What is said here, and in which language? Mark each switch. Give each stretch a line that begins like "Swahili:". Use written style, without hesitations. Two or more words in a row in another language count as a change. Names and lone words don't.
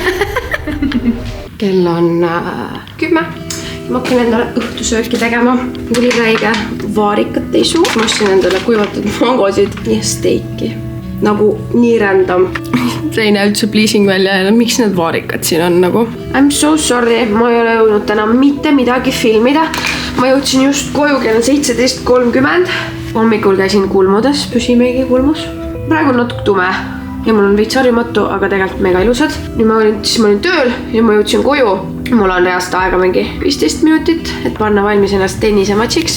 Estonian: Kell on 10. Ma hakkan endale õhtusööki tegema. Tuli räige vaarikat ei suu. Ma ostsin endale kuivatud mangosid ja steiki. Nagu nii random. See ei näe üldse pleasing välja ja miks need vaarikad siin on nagu?
English: I'm so sorry,
Estonian: ma ei ole jõudnud täna mitte midagi filmida. Ma jõudsin just koju kell 17:30. Hommikul käisin kulmudes, püsimegi kulmus. Praegu on natuke tume ja mul on veits harjumatu, aga tegelikult mega ilusad. Nüüd ma olin tööl ja ma jõudsin koju. Mul on reast aega mingi 15 minutit, et panna valmis ennast tennisematšiks.